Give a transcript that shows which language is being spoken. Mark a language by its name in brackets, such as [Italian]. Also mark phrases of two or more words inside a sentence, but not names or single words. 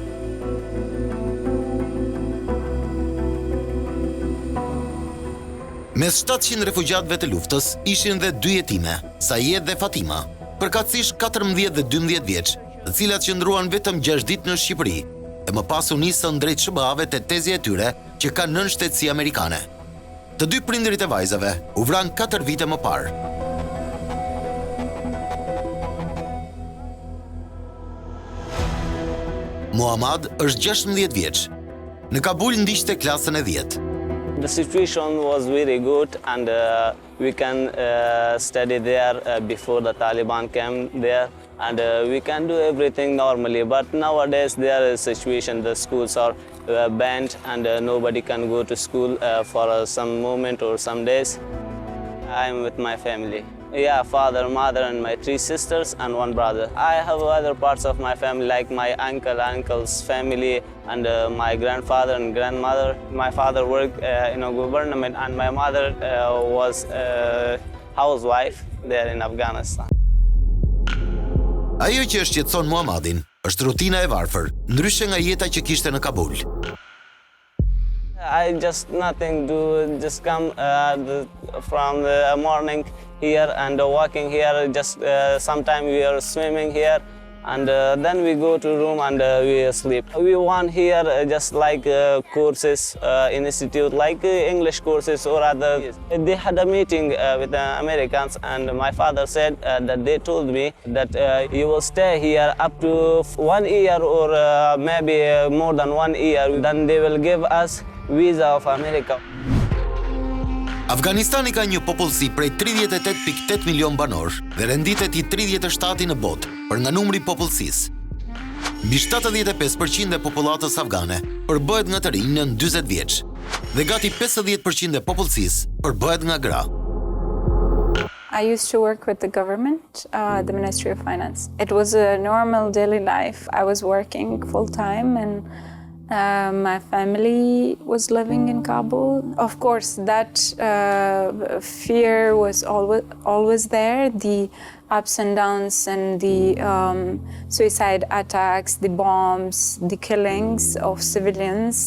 [Albanian] Mes 700 refugjatëve të luftës ishin dhe 2 jetime, Sayed dhe Fatima, përkatësisht 14 dhe 12 vjeç, të cilat qëndruan vetëm 6 ditë në Shqipëri, e më pas u nisën drejt SHBA-ve te tezja e tyre që kanë nën shtetësi amerikane. Të 2 prindërit e vajzave u vran 4 vite më parë. Muhammad është 16 vjeç. Në Kabul ndiqte klasën e 10. [English] The situation was very good, and we can study there before the Taliban came there, and we can do everything normally. But nowadays there is a situation, the schools are banned, and nobody can go to school for some moment or some days. I'm with my family. Yeah, father, mother, and my 3 sisters and 1 brother. I have other parts of my family, like my uncle's family, and my grandfather and grandmother. My father worked in a government, and my mother was a housewife there in Afghanistan. [Albanian] Ajo që shqetëson Muhammadin është rutina e varfër, ndryshe nga jeta që kishte në Kabul. [English] I just nothing do, just come from the morning here and walking here. Just sometime we are swimming here, and then we go to room and we sleep. We want here just like courses, institute, like English courses or other. They had a meeting with the Americans, and my father said that they told me that you will stay here up to 1 year or maybe more than 1 year. Then they will give us visa of America. [Albanian] Afganistani ka një popullsi prej 38.8 milion banor dhe renditet I 37 në botë për nga numri I popullsisë. Mbi 75% e popullatës afgane përbëhet nga të rinj nën 40 vjeç. dhe gati 50% e popullsisë përbëhet nga gra. [English] I used to work with the government, the Ministry of Finance. It was a normal daily life. I was working full-time and my family was living in Kabul. Of course, that fear was always there, the ups and downs and the suicide attacks, the bombs, the killings of civilians.